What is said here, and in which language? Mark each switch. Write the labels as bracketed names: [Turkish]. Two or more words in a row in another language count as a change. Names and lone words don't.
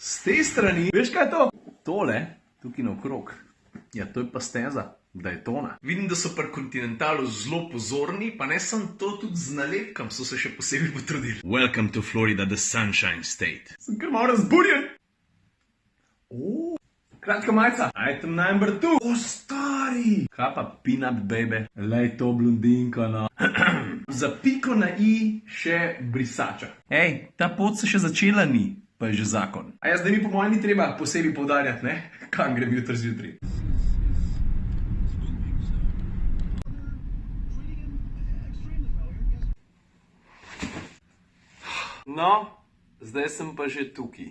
[Slovenian] Z te strani, veš kaj je to? Tole, tukaj naokrog. Ja, to je pa steza, da je tona. Vidim, da so pri Continentalu zelo pozorni, pa ne sem to, tudi z nalepkam so se še posebej potrudili. [English] Welcome to Florida, the Sunshine State. [Slovenian] Sem kar malo razburjen. Kratka majica. [English] Item number 2. [Slovenian] O, stari! Kaj pa [English] peanut baby? [Slovenian] Lej to blondinko, no. Za piko na i še brisača. Ej, ta pot se še začela ni, pa je že zakon. A ja, zdaj mi po mojem ni treba posebej poudarjati, ne? Kam grem jutri zjutraj. No, zdaj sem pa že tukaj.